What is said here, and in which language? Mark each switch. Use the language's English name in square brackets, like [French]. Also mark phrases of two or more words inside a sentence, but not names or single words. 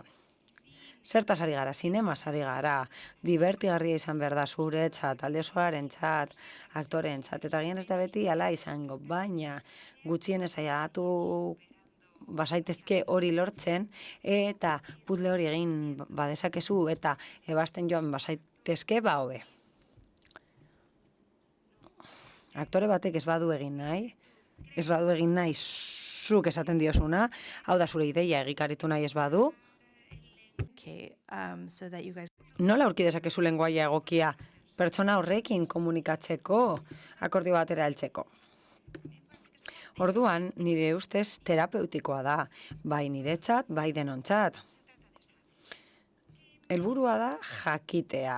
[Basque] Zertaz ari gara, zinemaz ari gara, divertigarria izan behar da zuretzat, alde osoarentzat, aktoreentzat, eta gian ez da beti hala izango, baina gutxienez saiatu bazaitezke hori lortzen, eta puzzle hori egin badezakezu, eta ebasten joan bazaitezke hobe. Aktore batek ez badu egin nahi zuk esaten diozuna, hau da zure ideia egikaritu nahi ez badu, [English] Okay, so that you guys [Basque] nola aurki dezakezu lengoaia egokia pertsona horrekin komunikatzeko, akordio batera heltzeko. Orduan, nire ustez terapeutikoa da, bai niretzat, bai denontzat. Helburua da jakitea.